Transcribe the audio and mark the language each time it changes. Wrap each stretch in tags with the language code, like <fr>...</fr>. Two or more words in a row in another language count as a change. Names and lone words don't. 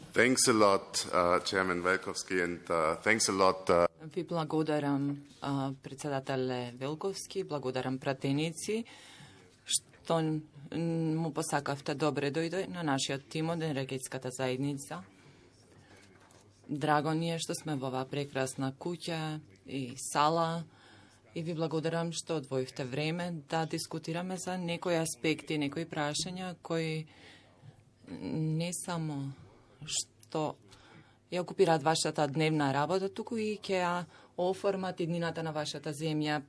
<en>Thanks a lot, Chairman Velkovski, and thanks a lot.</en> <mk>Ви благодарам, председателе Велковски, благодарам пратеници, што му посакавте добре дојде на нашиот тим од енергетската заедница. Драго ни е што сме во оваа прекрасна куќа и сала и ви благодарам што одвоивте време да дискутираме за некои аспекти, некои прашања кои не само што ја окупираат вашата дневна работа, туку и ќе ја оформат иднината на вашата земја.</mk>